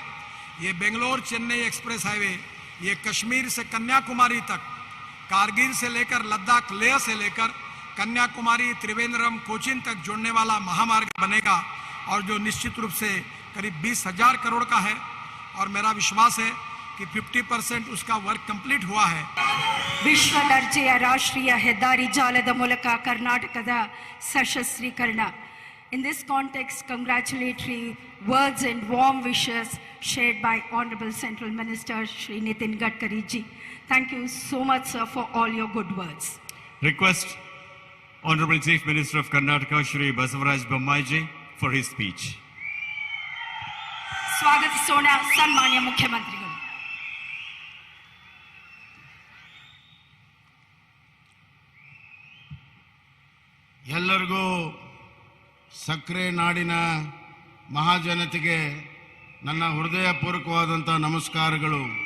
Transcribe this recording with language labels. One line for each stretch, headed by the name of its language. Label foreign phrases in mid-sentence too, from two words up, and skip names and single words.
Hindi: ये बेंगलोर चेन्नई एक्सप्रेस हाईवे ये कश्मीर से कन्याकुमारी तक, कारगिल से लेकर लद्दाख, लेह से लेकर कन्याकुमारी, त्रिवेंद्रम, कोचीन तक जोड़ने वाला महामार्ग बनेगा और जो निश्चित रूप से करीब 20,000 करोड़ का है और मेरा विश्वास है कि 50% उसका
English: work complete
Hindi: हुआ है।
Kannada: ವಿಶ್ವ ದರ್ಜೆಯ ರಾಷ್ಟ್ರೀಯ ಹೆದ್ದಾರಿ ಜಾಲದ ಮೂಲಕ ಕರ್ನಾಟಕದ ಸಶಸ್ತ್ರೀಕರಣ.
English: In this context, congratulatory words and warm wishes shared by Honorable Central Minister Shri Nitin Gadkari ji. Thank you so much, sir, for all your good words. Request Honorable Chief Minister of Karnataka Shri Basavaraj Bommai ji for his speech.
Kannada: ಸ್ವಾಗತಿಸೋಣ ಸನ್ಮಾನ್ಯ ಮುಖ್ಯಮಂತ್ರಿಗಳು. ಎಲ್ಲರಿಗೂ ಸಕ್ಕರೆ ನಾಡಿನ ಮಹಾಜನತೆಗೆ ನನ್ನ ಹೃದಯಪೂರ್ವಕವಾದಂಥ ನಮಸ್ಕಾರಗಳು.